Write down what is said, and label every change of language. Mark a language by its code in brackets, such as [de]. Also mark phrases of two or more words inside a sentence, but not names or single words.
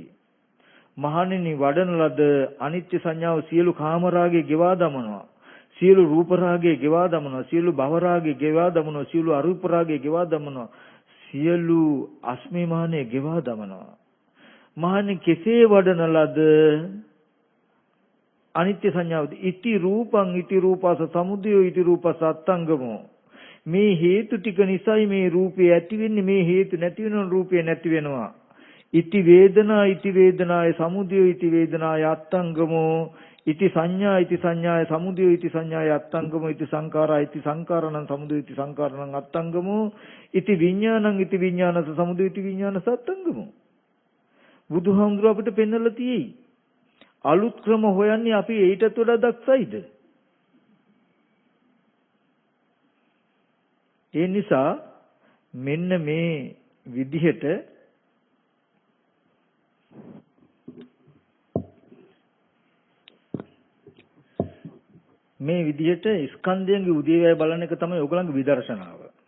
[si] මහණෙනි වඩන ලද අනිත්‍ය සංඥාව සියලු කාමරාගේ ගෙවා දමනවා, සියලු රූපරාගේ ගෙවා දමනවා, සියලු භවරාගේ ගෙවා දමනවා, සියලු අරූපරාගේ ගෙවා දමනවා, සියලු අස්මිමානේ ගෙවා දමනවා. මහණෙනි කෙසේ වඩන ලද අනිත්‍ය සංඥාවද [pi] ඉති රූපං ඉති රූපස සමුදයෝ ඉති රූපස අත්තංගමෝ. [si] මේ හේතු ටික නිසායි මේ රූපේ ඇති වෙන්නේ, මේ හේතු නැති වෙන රූපේ නැති වෙනවා. [pi] ඉති වේදනා ඉති වේදනාය සමුදයෝ ඉති වේදනාය අත්තංගමෝ ඉති සංඥා ඉති සංඥාය සමුදයෝ ඉති සංඥාය අත්තංගමෝ ඉති සංඛාරා ඉති සංඛාරණං සමුදයෝ ඉති සංඛාරණං අත්තංගමෝ ඉති විඥානං ඉති විඥානස සමුදයෝ ඉති විඥානස අත්තංගමෝ. [si] බුදුහාමුදුරුවෝ අපිට පෙන්වලා තියෙයි. අලුත් ක්‍රම හොයන්නේ අපි ඊටත් වඩා දක්ෂයිද? ඒ නිසා මෙන්න මේ විදිහට ස්කන්ධයන්ගේ උදේවැය බලන එක තමයි ඔයගලන්ගේ විදර්ශනාව.